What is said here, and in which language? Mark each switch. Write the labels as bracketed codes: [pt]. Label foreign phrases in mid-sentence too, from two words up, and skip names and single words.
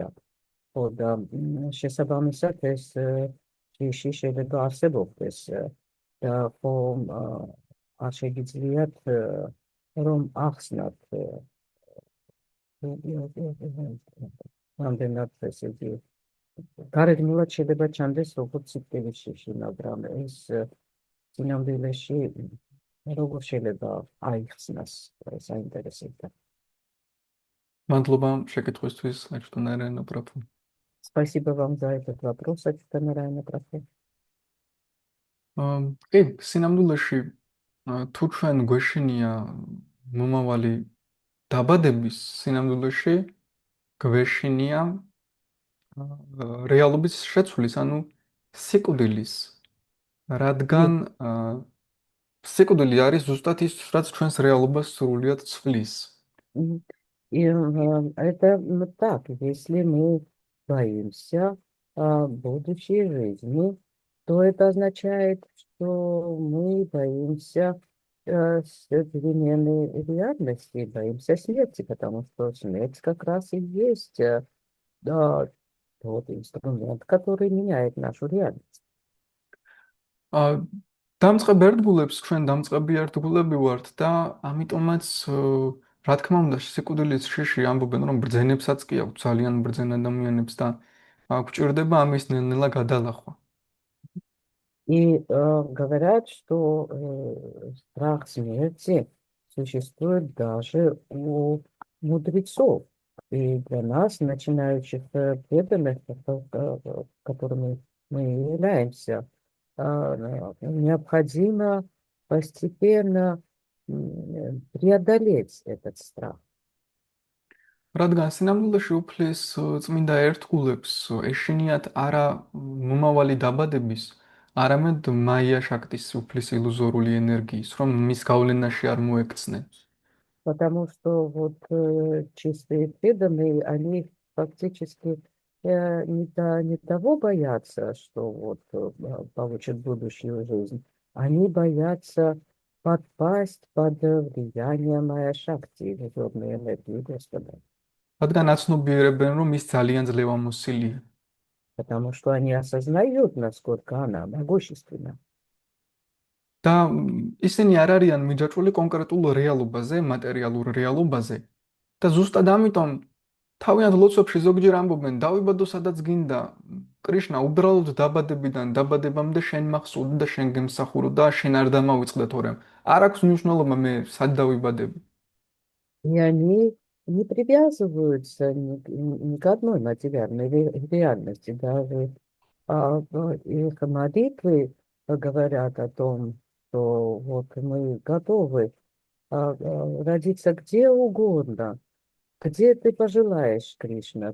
[ka] ხო და შესაბამისად ეს შიში შეიძლება არსებობდეს და ხო არ შეგიძლიათ რომ ახსნათ რამდენად ესე იგი გარეგნულად შეიძლება ჩანდეს როგორც სიკვდილის შიში, მაგრამ ეს წინამძილეში როგორ შეიძლება აიხსნას, საინტერესოა. მადლობა შეკითხვისთვის, [ru] Ачта Нараяна Прабху. Спасибо вам за этот вопрос, Ачта Нараяна Прабху. [ka] კი, სინამდვილეში თუ ჩვენ გვეშინია მომავალი დაბადების, სინამდვილეში გვეშინია რეალობის შეცვლის, ანუ სიკვდილის, რადგან სიკვდილი არის ზუსტად ის, რაც ჩვენს რეალობას სრულიად ცვლის. [ru] И это так, если мы боимся будущей жизни, то это означает, что мы боимся современной реальности, боимся смерти, потому что смерть как раз и есть тот инструмент, который меняет нашу реальность. [ka] დამწყებ ერთგულებს ჩვენ დამწყები ერთგულები ვართ და ამიტომაც რა თქმა უნდა სიკვდილის შიში ამბობენ რომ ბრძენებსაც კი აქვს ძალიან ბრძენ ადამიანებს და გვჭირდება ამის ნელ-ნელა გადალახვა. [ru] И говорят, что страх смерти существует даже у мудрецов. И для нас, начинающих преданных, которыми мы являемся, необходимо постепенно преодолеть этот страх. [ka] რადგან სინამდვილეში უფლის წმინდა ერთგულებს ეშინიათ არა მომავალი დაბადების, არამედ მაია შაქტის უფლის ილუზორული энергიის, რომ მის გავლენაში არ მოექცნენ. [ru] Потому что вот чистые преданные, они фактически не того боятся, что вот получат будущую жизнь. Они боятся подпасть под влияние Майя Шакти, иллюзорной энергии Господа. [ka] რადგან აცნობიერებენ, რომ ის ძალიან ძლევამოსილია. [ru] Потому что они осознают, насколько она могущественна. [ka] და ისინი არ არიან მიჯაჭვული კონკრეტულ რეალობაზე, მატერიალურ რეალობაზე. და ზუსტად ამიტომ თავიანთ ლოცვებში ზოგჯერ ამბობენ, დავიბადო სადაც გინდა, კრიშნა უბრალოდ დაბადებიდან დაბადებამდე შენ მახსოვდი და შენ გემსახურო და შენ არ დამავიწყდა თორემ. არ აქვს მნიშვნელობა მე სად დავიბადები. [ru] И они не привязываются ни к одной материальной реальности. Даже их молитвы говорят о том, что вот мы готовы родиться где угодно, где ты пожелаешь, Кришна.